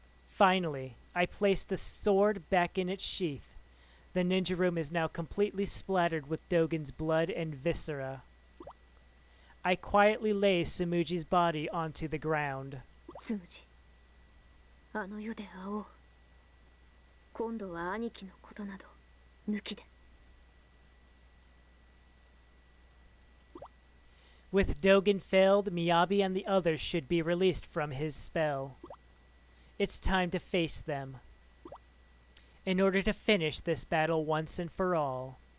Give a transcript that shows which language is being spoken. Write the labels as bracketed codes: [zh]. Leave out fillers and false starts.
[en] Finally, I place the sword back in its sheath. The ninja room is now completely splattered with Dogen's blood and viscera. I quietly lay Sumuji's body onto the ground. [ja] つむじあの世で会おう。今度は兄貴のことなど抜きで。 [en] With Dogen failed, Miyabi and the others should be released from his spell. It's time to face them. In order to finish this battle once and for all.